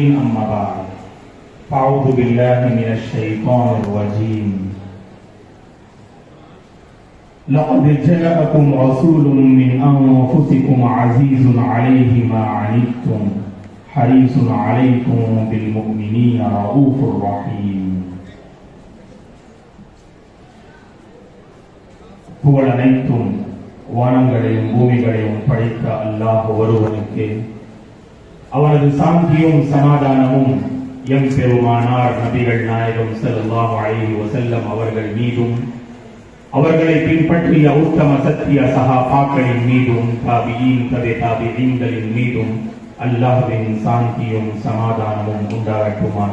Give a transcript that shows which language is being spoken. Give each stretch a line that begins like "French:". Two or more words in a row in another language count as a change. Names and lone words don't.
Arabic: أما بعد، فأعوذ بالله من الشيطان الرجيم. لقد جاءكم رسول من أنفسكم عزيز عليه ما عنتم حريص عليكم بالمؤمنين رؤوف رحيم.
Tamil: புகழ் அனைத்தும் வானங்களையும் பூமிகளையும் படைத்த அல்லாஹ் ஒருவனுக்கு, அவனது சாந்தியும் சமாதானமும் எம் பெருமானார் நபிகள் நாயகம்
Arabic: صلى الله عليه وسلم
Tamil: அவர்கள் மீதும், அவர்களை பின்பற்றிய உத்தம சத்திய சஹாபாக்களின் மீதும், தாபிஈன் தாபிஈன்களின் மீதும் அல்லாஹ்வின் சாந்தியும் சமாதானமும் உண்டாகட்டுமாக.